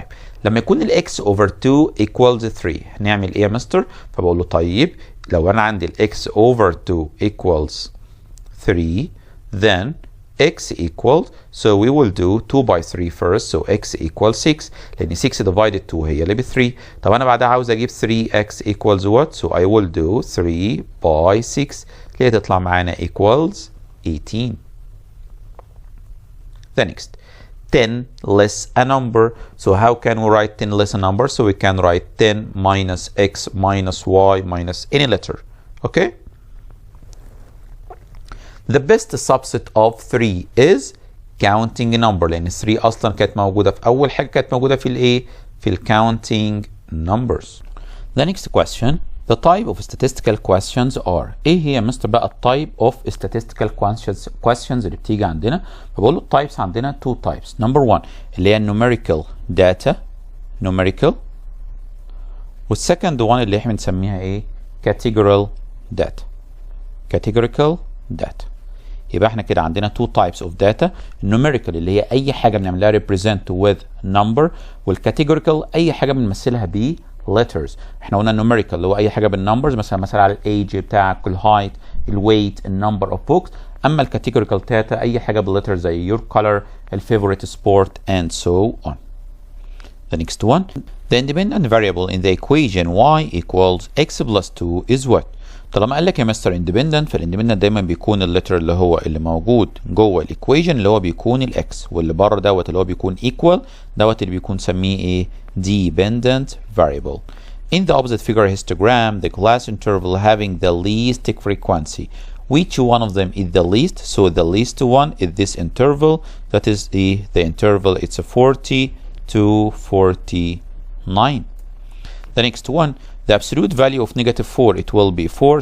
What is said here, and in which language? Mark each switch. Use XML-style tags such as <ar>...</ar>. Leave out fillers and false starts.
<ar>طيب لما يكون ال</ar> <en>x over 2 equals 3</en> <ar>هنعمل ايه يا مستر؟ فبقول له طيب لو انا عندي ال</ar> <en>x over 2 equals 3, then x equals, so we will do 2 by 3 first, so x equals 6, لأن 6 divided 2 هي اللي ب 3.</en> <ar>طب أنا بعدها عاوز أجيب</ar> <en>3x equals what? So I will do 3 by 6</en> <ar>اللي هي تطلع معانا</ar> <en>equals 18. The next, 10 less a number. So how can we write 10 less a number? So we can write 10 minus x minus y minus any letter. Okay? The best subset of 3 is counting number,</en> <ar>لأن 3 أصلا كانت موجودة في أول حاجة، كانت موجودة في الإيه؟ في counting numbers.</ar> <en>The next question, the type of statistical questions are.</en> <ar>إيه هي مستر بقى</ar> <en>type of statistical questions</en> <ar>اللي بتيجي عندنا؟ فبقول له types عندنا 2 types.</ar> <en>Number 1 اللي هي numerical data, numerical.</en> <ar>والsecond one اللي احنا بنسميها إيه؟</ar> <en>categorical data, categorical data.</en> <ar>يبقى احنا كده عندنا</ar> <en>2 types of data.</en> <ar>numerical اللي هي اي حاجه بنعملها</ar> <en>represent with number،</en> <ar>والcategorical اي حاجه بنمثلها ب letters. احنا قلنا numerical اللي هو اي حاجه بالنمبرز، مثلا على الايج بتاعك، الهايت، الويت، النمبر اوف بوكس. اما الcategorical data اي حاجه بالletters زي your color، الفيفورite sport</ar> <en>and so on. The next one, the independent variable in the equation y equals x plus 2 is what?</en> <ar>طالما قال لك يا مستر اندبندنت، فالاندبندنت دايما بيكون اللتر اللي موجود جوه الايكويشن اللي هو بيكون الاكس، واللي بره دوت اللي هو بيكون ايكوال دوت اللي بيكون سميه ايه؟</ar> <en>dependent variable. In the opposite figure histogram, the class interval having the least frequency. Which one of them is the least? So the least one is this interval. That is the interval. It's a 40 to 49. The next one, the absolute value of negative 4, it will be 4.</en>